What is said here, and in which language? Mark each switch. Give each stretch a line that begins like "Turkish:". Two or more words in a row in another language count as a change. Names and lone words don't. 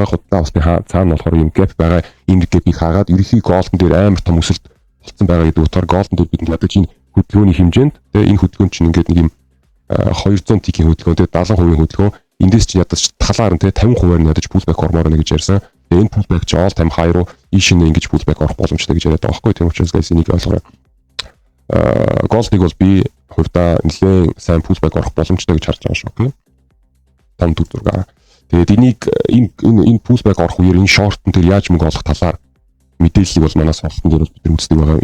Mongolian: Худалдаа авалтын цаана болохоор юм gap байгаа. Энэ gap-ийг хаагаад ерөнхий golden дээр амар том өсөлт болсон байгаа гэдэг утгаар golden дээр бид ядаж энэ хөдөлгөөний хэмжээнд те энэ хөдөлгөөн чинь ингээд нэг юм 200 тикийн хөдөлгөөн те 70% хөдөлгөөн эндээс чи ядаж талаар нь те 50% нь ядаж pullback ормоор нэ гэж ярьсан. Тэгээ энэ pullback чи
English: all time high
Mongolian: руу ийш нь ингэж pullback орох боломжтой гэж яриад байгаа байхгүй. Тийм учраас guys энийг ойлгоорой. Gold-ыг бол би хувьдаа нэлээд сайн pullback орох боломжтой гэж харж байгаа шүү. Окей. Там дүр зураг. Тэгээд энийг энэ pullback орох үеэр энэ short-н дээр яаж мөнгө олох талаар мэдээллийг бол манай сургалтын дээр бид нар үздэг байгаа.